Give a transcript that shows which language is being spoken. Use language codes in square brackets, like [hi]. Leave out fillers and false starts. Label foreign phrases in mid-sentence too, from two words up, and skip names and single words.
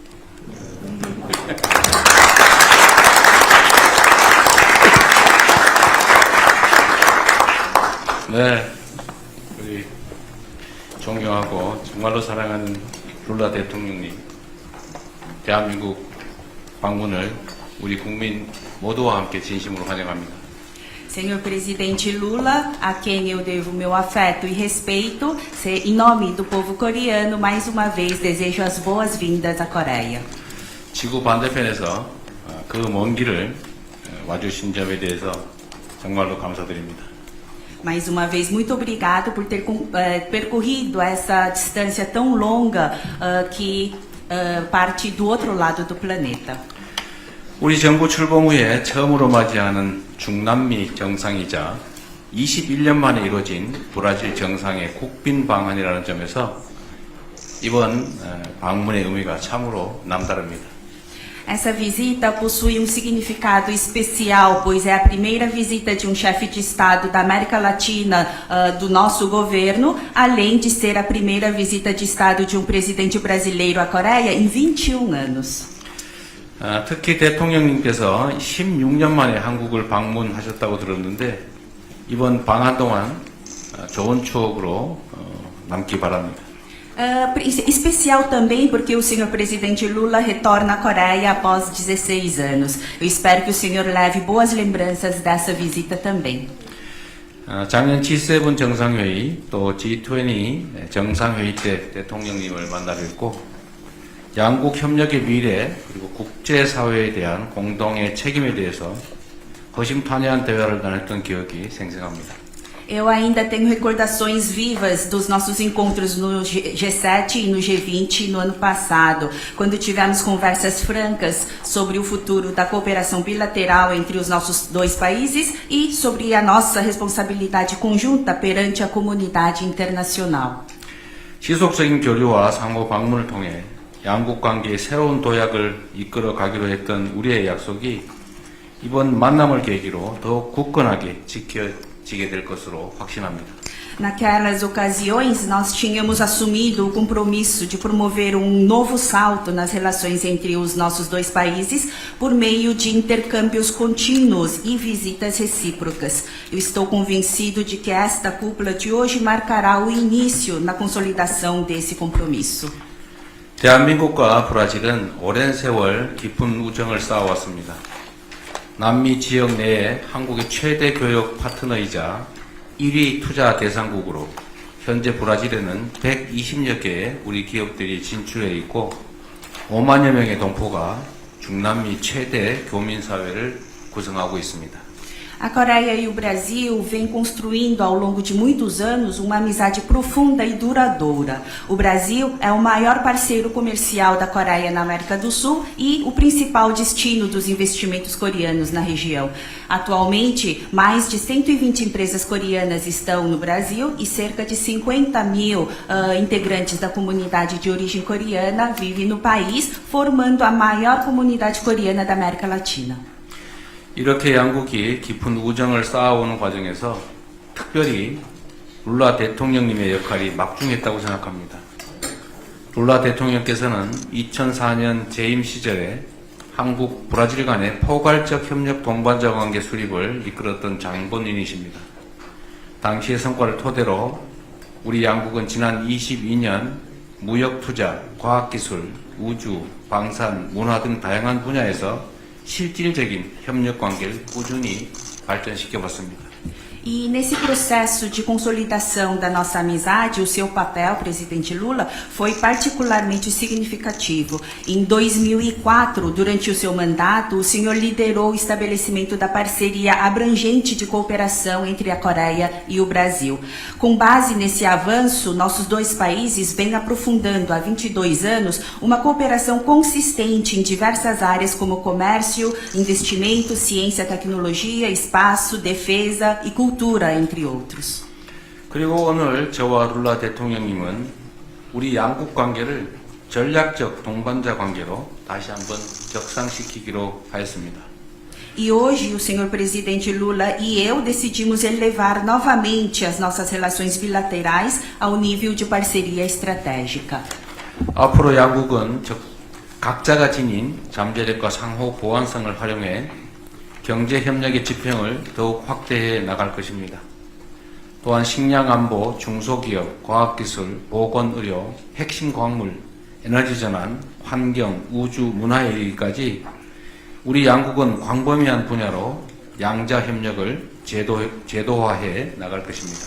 [ko] 네, 우리 존경하고 정말로 사랑하는 룰라 대통령님, 대한민국 방문을 우리 국민 모두와 함께 진심으로 환영합니다. [pt] Senhor presidente Lula, a quem eu devo meu afeto e respeito, em nome do povo coreano, mais uma vez desejo as boas-vindas à Coreia. [ko] 지구 반대편에서 그 먼 길을 와주신 점에 대해서 정말로 감사드립니다. [pt] Mais uma vez, muito obrigado por ter percorrido essa distância tão longa que parte do outro lado do planeta. [ko] 우리 정부 출범 후에 처음으로 맞이하는 중남미 정상이자 21년 만에 이루어진 브라질 정상의 국빈 방한이라는 점에서 이번 방문의 의미가 참으로 남다릅니다. [pt] Essa visita possui um significado especial, pois é a primeira visita de um chefe de Estado da América Latina do nosso governo, além de ser a primeira visita de Estado de um presidente brasileiro à Coreia em 21 anos. [ko] 특히 대통령님께서 16년 만에 한국을 방문하셨다고 들었는데 이번 방한 동안 좋은 추억으로 남기 바랍니다. [pt] Especial também porque o senhor presidente Lula retorna à Coreia após 16 anos. Eu espero que o senhor leve boas lembranças dessa visita também. [ko] 작년 G7 정상회의 또 G20 정상회의 때 대통령님을 만나 뵙고 양국 협력의 미래 그리고 국제사회에 대한 공동의 책임에 대해서 허심탄회한 대화를 나눴던 기억이 생생합니다. [pt] Eu ainda tenho recordações vivas dos nossos encontros no G7 e no G20 no ano passado, quando tivemos conversas francas sobre o futuro da cooperação bilateral entre os nossos dois países e sobre a nossa responsabilidade conjunta perante a comunidade internacional. [ko] 지속적인 교류와 상호 방문을 통해 양국 관계의 새로운 도약을 이끌어 가기로 했던 우리의 약속이 이번 만남을 계기로 더욱 굳건하게 지켜지게 될 것으로 확신합니다. [pt] Naquelas ocasiões, nós tínhamos assumido o compromisso de promover um novo salto nas relações entre os nossos dois países por meio de intercâmbios contínuos e visitas recíprocas. Eu estou convencido de que esta cúpula de hoje marcará o início na consolidação desse compromisso. [ko] 대한민국과 브라질은 오랜 세월 깊은 우정을 쌓아왔습니다. 남미 지역 내에 한국의 최대 교역 파트너이자 1위 투자 대상국으로 현재 브라질에는 120여 개의 우리 기업들이 진출해 있고 5만여 명의 동포가 중남미 최대 교민사회를 구성하고 있습니다. [pt] A Coreia e o Brasil vêm construindo ao longo de muitos anos uma amizade profunda e duradoura. O Brasil é o maior parceiro comercial da Coreia na América do Sul e o principal destino dos investimentos coreanos na região. Atualmente, mais de 120 empresas coreanas estão no Brasil e cerca de 50 mil integrantes da comunidade de origem coreana vivem no país, formando a maior comunidade coreana da América Latina. [ko] 이렇게 양국이 깊은 우정을 쌓아오는 과정에서 특별히 룰라 대통령님의 역할이 막중했다고 생각합니다. 룰라 대통령께서는 2004년 재임 시절에 한국, 브라질 간의 포괄적 협력 동반자 관계 수립을 이끌었던 장본인이십니다. 당시의 성과를 토대로 우리 양국은 지난 22년 무역 투자, 과학기술, 우주, 방산, 문화 등 다양한 분야에서 실질적인 협력 관계를 꾸준히 발전시켜봤습니다. [pt] E nesse processo de consolidação da nossa amizade, o seu papel, presidente Lula, foi particularmente significativo. Em 2004, durante o seu mandato, o senhor liderou o estabelecimento da parceria abrangente de cooperação entre a Coreia e o Brasil. Com base nesse avanço, nossos dois países vêm aprofundando há 22 anos uma cooperação consistente em diversas áreas como comércio, investimento, ciência, tecnologia, espaço, defesa e cultura. entre outros. [ko] 그리고 오늘 저와 룰라 대통령님은 우리 양국 관계를 전략적 동반자 관계로 다시 한번 격상시키기로 하였습니다. [pt] E hoje o senhor presidente Lula e eu decidimos elevar novamente as nossas relações bilaterais ao nível de parceria estratégica. [ko] 앞으로 양국은 각자가 지닌 잠재력과 상호 보완성을 활용해 경제협력의 지평을 더욱 확대해 나갈 것입니다. 또한 식량안보, 중소기업, 과학기술, 보건의료, 핵심 광물, 에너지전환, 환경, 우주, 문화에 이르기까지 우리 양국은 광범위한 분야로 양자협력을 제도화해 나갈 것입니다.